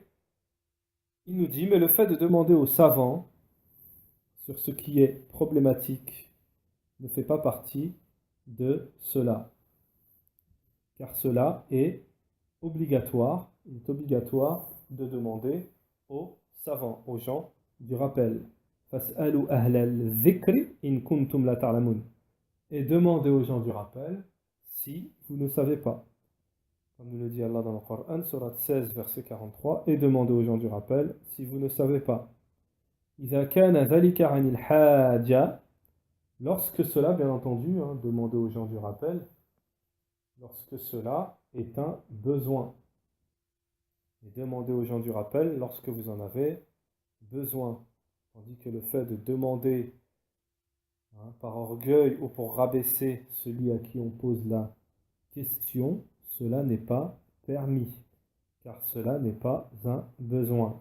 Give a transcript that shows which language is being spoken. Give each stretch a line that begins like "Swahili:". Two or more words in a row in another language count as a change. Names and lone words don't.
French: Il nous dit, mais le fait de demander aux savants sur ce qui est problématique ne fait pas partie de cela. car cela est obligatoire. Il est obligatoire de demander aux savants, aux gens du rappel.
Arabic: فاسألوا أهل الذكر إن كنتم لا تعلمون.
French: Et demandez aux gens du rappel si vous ne savez pas. Comme nous le dit Allah dans le Coran, surat 16, verset 43, et demandez aux gens du rappel si vous ne savez pas.
Arabic: إذا كان ذلك عن الحاجة,
French: lorsque cela, bien entendu, demandez aux gens du rappel, lorsque cela est un besoin. Et demandez aux gens du rappel lorsque vous en avez besoin. Tandis que le fait de demander par orgueil ou pour rabaisser celui à qui on pose la question, cela n'est pas permis, car cela n'est pas un besoin.